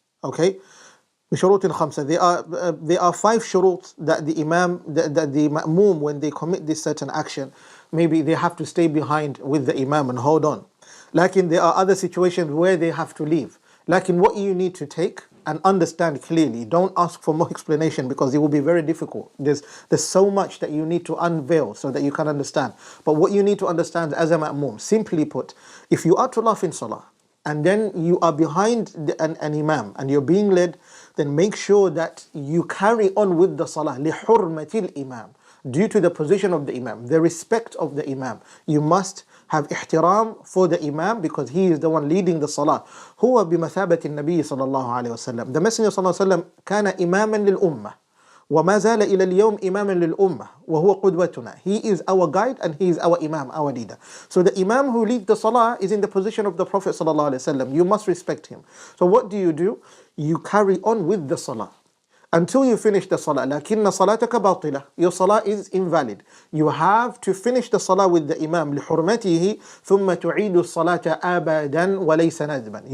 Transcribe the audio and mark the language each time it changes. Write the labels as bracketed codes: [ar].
[ar] Okay, بشروط خمسة. [en] There are 5 shurut that the imam, that the ma'moom, when they commit this certain action, maybe they have to stay behind with the imam and hold on. Lakin there are other situations where they have to leave. Lakin what you need to take and understand clearly, don't ask for more explanation because it will be very difficult. There's so much that you need to unveil so that you can understand. But what you need to understand as a ma'moom, simply put, if you are to laugh in salah and then you are behind an imam and you're being led, then make sure that you carry on with the salah [ar] لِحُرْمَةِ الْإِمَامِ, [en] due to the position of the imam, the respect of the imam. You must have ihtiram for the imam because he is the one leading the salah. [ar] هو بمثابة النبي صلى الله عليه وسلم. [en] The Messenger [ar] صلى الله عليه وسلم كان إماما للأمة وما زال إلى اليوم إماما للأمة وهو قدوتنا. [en] He is our guide and he is our imam, our leader. So the imam who leads the salah is in the position of the Prophet صلى الله عليه وسلم. You must respect him. So what do? You carry on with the salah until you finish the salah. [ar] لكن صلاتك باطلة. [en] Your salah is invalid. You have to finish the salah with the imam [ar] لحرمته ثم تعيد الصلاة أبدا وليس ندبا.